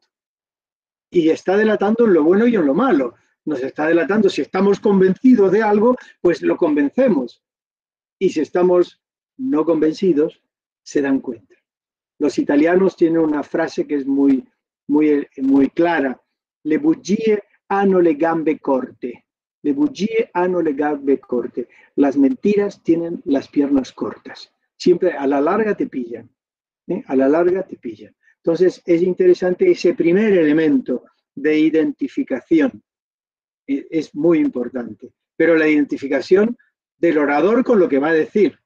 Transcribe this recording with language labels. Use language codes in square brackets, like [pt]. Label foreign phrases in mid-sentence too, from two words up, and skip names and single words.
[es] Y está delatando en lo bueno y en lo malo. Nos está delatando, si estamos convencidos de algo, pues lo convencemos. Y si estamos no convencidos, se dan cuenta. Los italianos tienen una frase que es muy clara. [it] Le bugie hanno le gambe corte. Le bugie hanno le gambe corte. [es] Las mentiras tienen las piernas cortas. Siempre a la larga te pillan. A la larga te pillan. Entonces es interesante ese primer elemento de identificación. Es muy importante. Pero la identificación del orador con lo que va a decir.